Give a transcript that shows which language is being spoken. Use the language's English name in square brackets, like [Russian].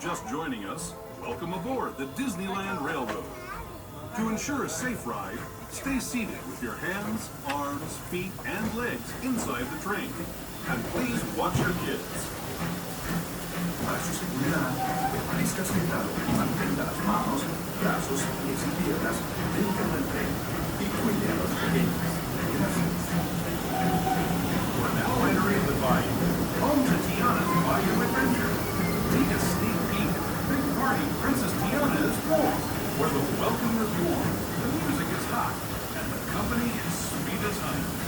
[English] joining us, welcome aboard the Disneyland Railroad. To ensure a safe ride, stay seated with your hands, arms, feet, and legs inside the train. And please watch your kids. [Spanish] Para su seguridad, permanezca sentado y mantenga las manos, brazos, pies y piernas dentro del tren y cuide a los pequeños. Gracias. [English] We're now entering the bayou, home to Tiana's Bayou Adventure. Take a sneak peek at the big party Princess Tiana is throwing, where the welcome is warm, the music is hot, and the company is sweet as honey.